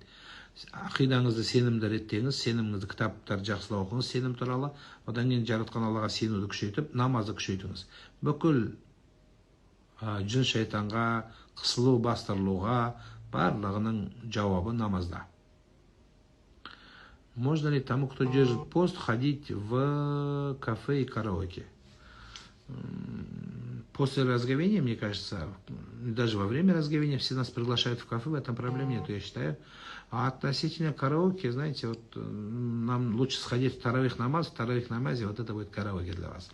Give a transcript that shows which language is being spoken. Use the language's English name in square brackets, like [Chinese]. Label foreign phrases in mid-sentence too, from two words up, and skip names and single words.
[Kazakh] Ақидаңызды сенімді реттеңіз, сеніміңізді кітаптар жақсылау оқыңыз сенім туралы, одан кейін жаратқан Аллаға сенуді күшейтіп, намазды күшейтіңіз. Бүкіл жын шайтанға, қысылу, бастырылуға барлығының жауабы намазда. [Russian] Можно ли тому, кто держит пост, ходить в кафе и караоке? После разговения, мне кажется, даже во время разговения все нас приглашают в кафе, в этом проблем нет, я считаю. А относительно караоке, знаете, вот нам лучше сходить в таравих намазе, вот это будет караоке для вас.